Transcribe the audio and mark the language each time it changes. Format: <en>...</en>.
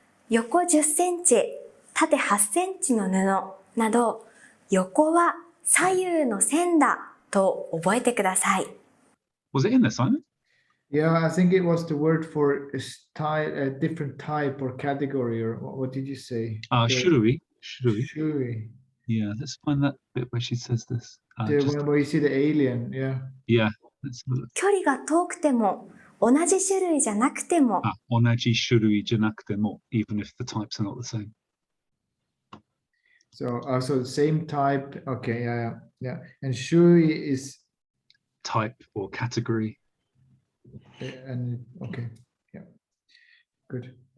<ja>横10センチ、縦8センチの布など、横は左右の線だと覚えてください。</ja> <en>Was it in there, Simon? Yeah, I think it was the word for a style, a different type or category, or what did you say?</en> <ja>Shurui. Shuri.</ja> <en>Yeah, let's find that bit where she says this. Where you see the alien, yeah. Yeah, let's have a look.</en> <ja>距離が遠くても、同じ種類じゃなくても、 Onaji shurui janakutemo,</ja> <en>even if the types are not the same. So also the same type. Okay, yeah. And Shuri is Type or category. and okay, yeah, good.</en>